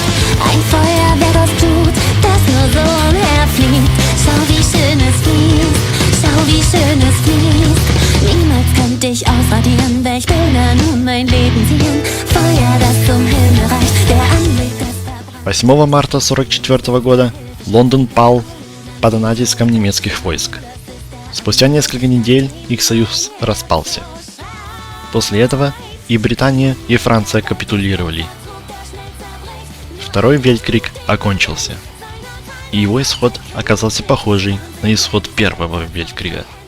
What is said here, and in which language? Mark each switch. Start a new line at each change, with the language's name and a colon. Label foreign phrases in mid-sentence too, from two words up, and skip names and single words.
German: Ein Feuerwerk aus Blut, das nur so umherfliegt. Schau, wie schön es fließt, schau, wie schön es fließt. Niemals könnte ich ausradieren, welch Bilder nun mein Leben ziehen. Feuer, das zum Himmel reicht, der Anblick des
Russian: 8 марта 1944 года Лондон пал под натиском немецких войск. Спустя несколько недель их союз распался. После этого и Британия, и Франция капитулировали. Второй Велькриг окончился, и его исход оказался похожий на исход Первого Велькрига.